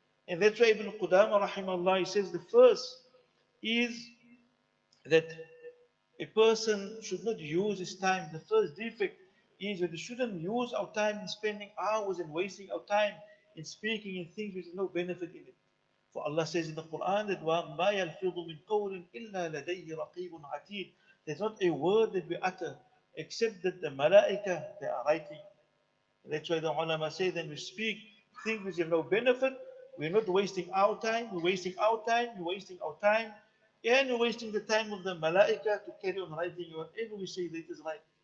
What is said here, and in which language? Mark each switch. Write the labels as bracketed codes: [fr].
[en] And that's why Ibn Qudama rahimahullah, he says the first is that a person should not use his time. The first defect is that we shouldn't use our time in spending hours and wasting our time in speaking in things which have no benefit in it. For Allah says in the Quran that [ar] وَمَا يَلْفِظُ مِنْ قَوْلٍ إِلَّا لَدَيْهِ رَقِيبٌ عَتِيدٌ. [en] There's not a word that we utter except that the malaika, they are writing. That's why the ulama say that we speak things which have no benefit. We're not wasting our time. We're wasting our time. We're wasting our time. And we're wasting the time of the malaika to carry on writing whatever we say that is right.